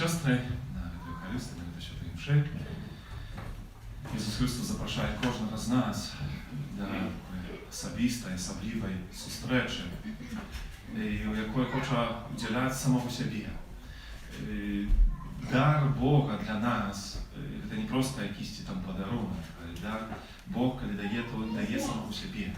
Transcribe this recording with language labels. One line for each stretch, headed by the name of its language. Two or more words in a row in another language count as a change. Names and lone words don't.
Polish: dzisiaj na Eucharystii, na Świętej Mszy.
Ukrainian: Jezus Chrystus zapraszає кожного з нас до особистої, особливої зустрічі, якої хоче уділяти самого себе.
Russian: Дар Бога для нас – это не просто
Ukrainian: якийсь там подарунок, а дар Бог, коли дає, то він дає самого себе.